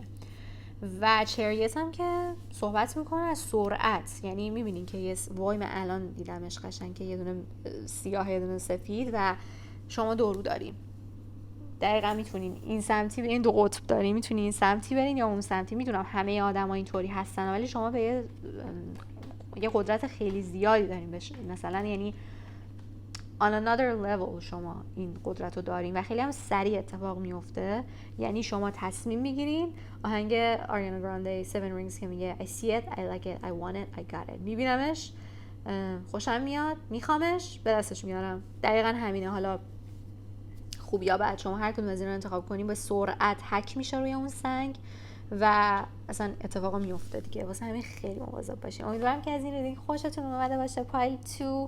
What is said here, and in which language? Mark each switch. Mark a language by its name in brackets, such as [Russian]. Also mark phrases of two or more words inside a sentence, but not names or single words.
[Persian] و چریت هم که صحبت میکنه از سرعت، یعنی میبینین که یه وای من الان دیدمش قشنگ که یه دونه سیاه یه دونه سفید و شما دورو دارین. دقیقا میتونین این سمتی این 2 قطب دارین، میتونین این سمتی برین یا اون سمتی. میدونم همه آدما اینطوری هستن، ولی شما به یه قدرت خیلی زیادی دارین مثلا، یعنی [English] on another level [Persian] شما این قدرت رو دارین و خیلی هم سریع اتفاق میفته. یعنی شما تصمیم میگیرین، آهنگ آریانا گرانده 7 rings که میگه [English] I see it, I like it, I want it, I got it. [Persian] میبینمش، خوشم میاد، میخوامش، به دستش میارم. دقیقا همینه. حالا خوب یا بد شما هر کدوم از این رو انتخاب کنین، با سرعت حک میشه روی اون سنگ و اصلا اتفاقا میفته دیگه. واسه همین خیلی مواظب باشین. امیدوارم که از این ریدینگ خوشتون اومده باشه، پایل 2.